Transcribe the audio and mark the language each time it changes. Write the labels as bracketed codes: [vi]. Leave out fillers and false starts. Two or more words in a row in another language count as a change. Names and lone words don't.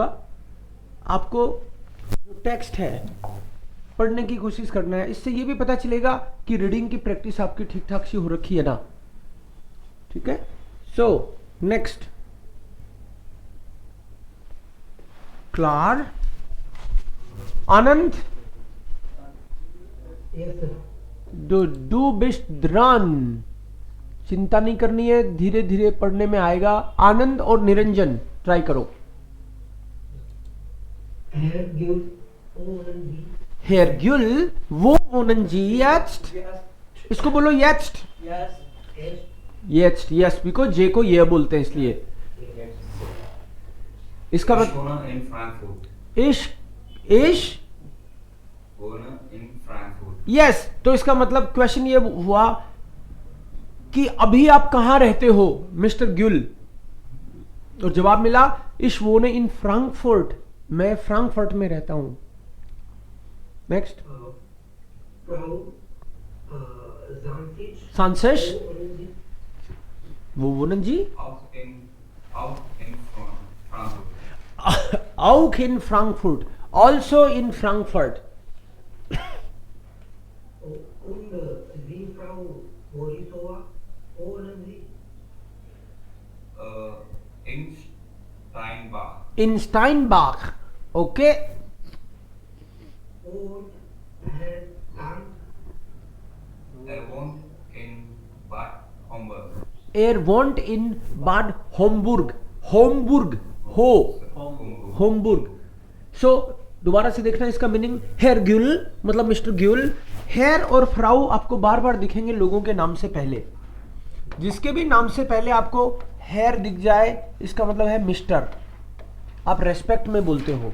[hi] आपको जो टेक्स्ट है पढ़ने की कोशिश करना है, इससे ये भी पता चलेगा कि रीडिंग की प्रैक्टिस आपकी ठीक ठाक सी हो रखी है ना। ठीक है, [en] so next [hi] क्लार आनंद। [en] Yes, sir. [de] Du bist dran. [hi] चिंता नहीं करनी है, धीरे धीरे पढ़ने में आएगा। आनंद और निरंजन ट्राई करो। [de] Hergül, wo wohnen Sie jetzt? [en] Yes. [hi] इसको बोलो jetzt। [en] Yes. [de] Jetzt, [en] yes, because [hi] जे को ये बोलते हैं इसलिए। इसका [de] Ich [hi] मतलब [de] wohne in Frankfurt. इश Wohne in Frankfurt. [en] यस। [hi] तो इसका मतलब क्वेश्चन ये हुआ कि अभी आप कहां रहते हो मिस्टर ग्युल, और जवाब मिला [de] ich wohne in Frankfurt, [hi] मैं फ्रैंकफर्ट में रहता हूं। [de] नेक्स्ट, सांसेश, wo wohnen Sie Auch in Frankfurt. auch in Frankfurt, also in Frankfurt. Und die Frau Borisova wohnen Sie? In Steinbach. In Steinbach, okay. Und Herr Land? Er wohnt in Bad Homburg. Er wohnt in Bad Homburg, Homburg, हो होमबुर्ग। [hi] सो दोबारा से देखना इसका मीनिंग। हेयर ग्युल मतलब मिस्टर ग्युल। हेयर और फ्राउ आपको बार बार दिखेंगे लोगों के नाम से पहले। जिसके भी नाम से पहले आपको हेयर दिख जाए इसका मतलब है मिस्टर, आप रेस्पेक्ट में बोलते हो।